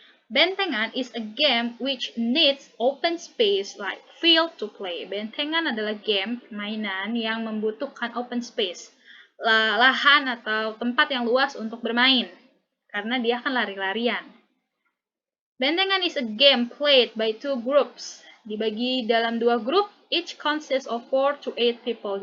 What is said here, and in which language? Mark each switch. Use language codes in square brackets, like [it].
[en] Bentengan is a game which needs open space like field to play. [id] Bentengan adalah game, mainan yang membutuhkan open space, lahan atau tempat yang luas untuk bermain, karena dia akan lari-larian. [en] Bentengan is a game played by 2 groups. [id] Dibagi dalam 2 grup, [en] each consists of 4 to 8 people.